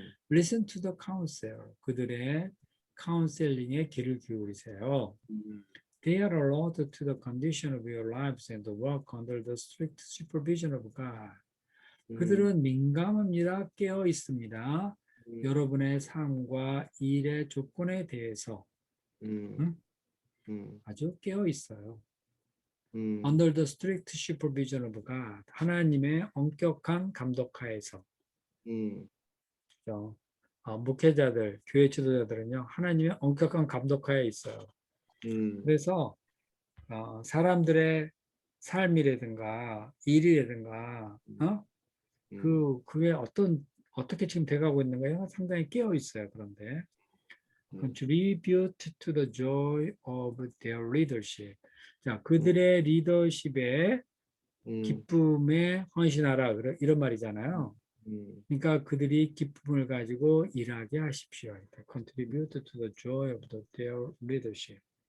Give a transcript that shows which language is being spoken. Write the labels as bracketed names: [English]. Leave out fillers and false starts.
[English] Listen to the counsel, [Korean] 그들의 카운셀링에 귀를 기울이세요. [English] They are allowed to the condition of your lives and work under the strict supervision of God. [Korean] 그들은 민감합니다. 깨어 있습니다. 여러분의 삶과 일의 조건에 대해서 아주 깨어 있어요. [English] Under the strict supervision of God. [Korean] 하나님의 엄격한 감독하에서. 목회자들, 교회 지도자들은요, 하나님의 엄격한 감독하에 있어요. 그래서 사람들의 삶이라든가 일이라든가 그게 어떻게 지금 돼가고 있는 거예요? 상당히 깨어 있어요. 그런데 [English] contribute to the joy of their leadership. [Korean] 자, 그들의 리더십에 기쁨에 헌신하라 이런 말이잖아요. 그러니까 그들이 기쁨을 가지고 일하게 하십시오. [English] Contribute to the joy of their leadership.